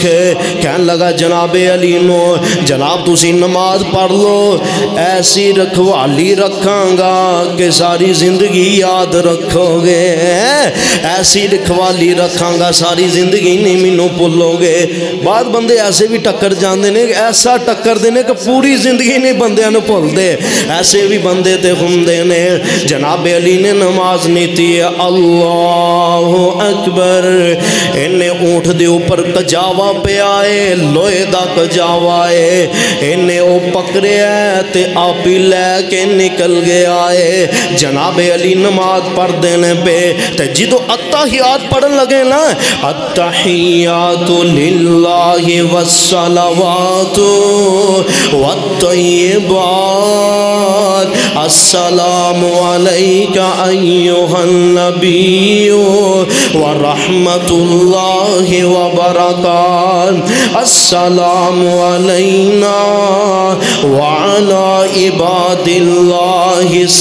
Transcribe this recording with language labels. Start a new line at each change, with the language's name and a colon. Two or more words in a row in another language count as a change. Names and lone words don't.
Punjabi: کہن لگا جناب علی نو جناب تسی نماز پڑھ لو، ایسی رکھوالی رکھاں گا کہ ساری زندگی یاد رکھو گے، ایسی رکھوالی رکھاں گا ساری زندگی نہیں مینوں بھولو گے۔ بعد بندے ایسے بھی ٹکر جاندے نے، ایسا ٹکر دینے کہ پوری زندگی نہیں بندیاں نو بھول دے، ایسے بھی بندے تے ہوندے نے جناب علی نے نماز نیتی ہے
Arabic: اللہ اکبر
Punjabi: انہیں اونٹ دے اوپر کجاوا پہ آئے لوہے دا کجاوا ہے انہیں او پکڑے ہے تے آپی لے کے نکل گیا ہے جناب علی نماز پڑھ دینے پہ تے جدو اتحیات پڑھن لگے نا
Arabic: التحیات للہ والصلوات والطیبات السلام علیکہ ایہا النبی ورحمت اللہ وبرکاتہ السلام علینا وعلی عباد اللہ